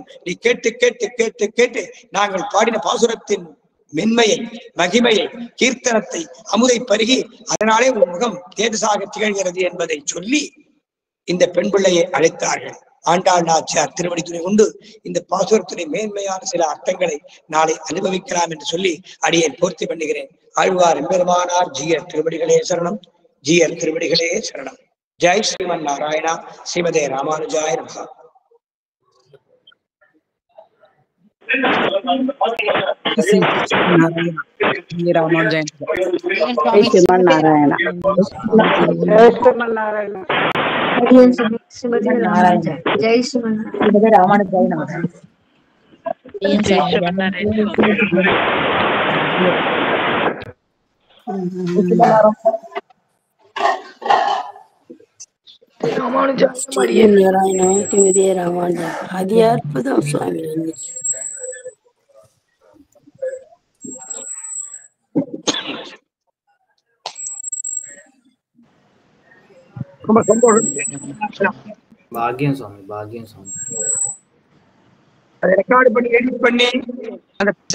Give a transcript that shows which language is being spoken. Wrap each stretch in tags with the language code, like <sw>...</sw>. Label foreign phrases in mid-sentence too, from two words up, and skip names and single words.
<ta>நீ கேட்டு கேட்டு கேட்டு கேட்டு நாங்கள் பாடின பாசுரத்தின் மென்மையை மகிமையை கீர்த்தனத்தை அமுதை பருகி அதனாலே உன் முகம் தேஜசாக திகழ்கிறது என்பதை சொல்லி இந்த பெண் பிள்ளையை அழைத்தார்கள். ஆண்டாள் நாச்சியார் திருவடி துணை கொண்டு இந்த பாசுரத்துடைய மேன்மையான சில அர்த்தங்களை நாளை அனுபவிக்கலாம் என்று சொல்லி அடியை பூர்த்தி பண்ணுகிறேன். ஆழ்வார் எம்பெருமானார் ஜீயர் திருவடிகளே சரணம், ஜீயர் திருவடிகளே சரணம்.</ta> <sa>जय श्रीमन् नारायण. श्रीमते रामानुजाय नमः. जय श्रीमन रामानुजाय नमः.</sa> <te>అది అద్భుతం స్వామి.</te> <ta>பாக்கியம் சுவாமி, பாக்கியம் சுவாமி. அதை ரெக்கார்டு பண்ணி எடிட் பண்ணி அந்த</ta>